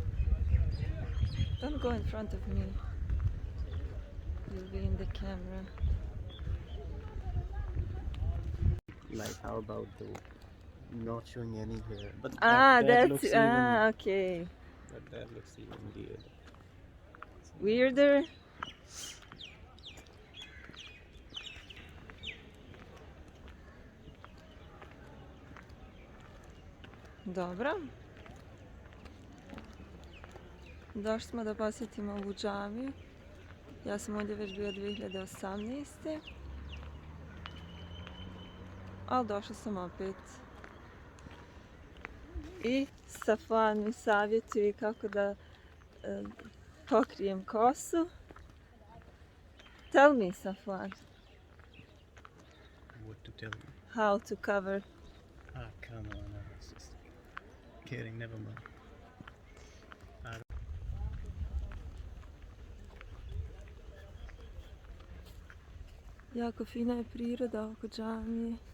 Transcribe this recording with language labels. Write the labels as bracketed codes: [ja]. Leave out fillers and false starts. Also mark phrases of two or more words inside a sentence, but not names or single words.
[en] Don't go in front of me. You'll be in the camera. Like how about the not showing any hair? But Ah, that looks that's even, okay. but that looks even weird. Weirder. [bs] Dobro. Došli smo da posjetimo ovu džamiju. Ja sam ovdje već bio 2018. Ali došla sam opet. I Safwan mi savjetuje kako da pokrijem kosu. [en] Tell me, Safwan, What to tell you? how to cover. Ah, come on, I was just kidding. Never mind. [bs] Jako fina je priroda oko džamije.